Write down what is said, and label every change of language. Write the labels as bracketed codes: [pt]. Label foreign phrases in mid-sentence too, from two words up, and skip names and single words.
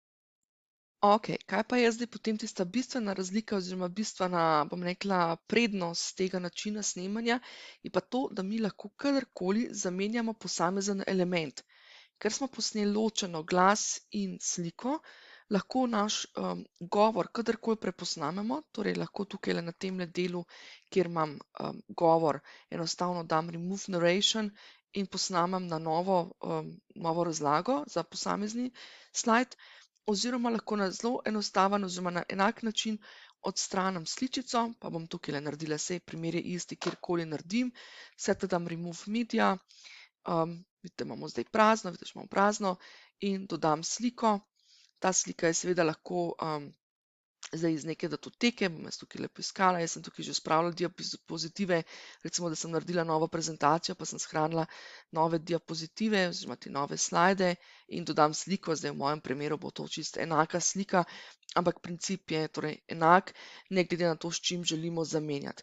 [sl] Ok, kaj pa je zdaj potem tista bistvena razlika oziroma bistvena, bom rekla, prednost tega načina snemanja, je pa to, da mi lahko kadarkoli zamenjamo posamezen element. Ker smo posneli ločeno glas in sliko, lahko naš govor kadarkoli preposnamemo, torej lahko tukaj na tem delu, kjer imam govor, enostavno dam [en] remove narration [sl] in posnamem na novo razlago za posamezni slajd, oziroma lahko na zelo enostaven oziroma na enak način odstranim sličico, pa bom tukaj naredila, saj primer je isti, kjerkoli naredim, vse dam [en] remove media, [sl] vidite, imamo zdaj prazno, vidite, imamo prazno in dodam sliko. Ta slika je seveda lahko zdaj iz neke datoteke, bom jaz tukaj lepo iskala, jaz sem tukaj že spravila diapozitive, recimo, da sem naredila novo prezentacijo, pa sem shranila nove diapozitive oziroma te nove slajde in dodam sliko, zdaj v mojem primeru bo to čisto enaka slika, ampak princip je torej enak, ne glede na to, s čim želimo zamenjati.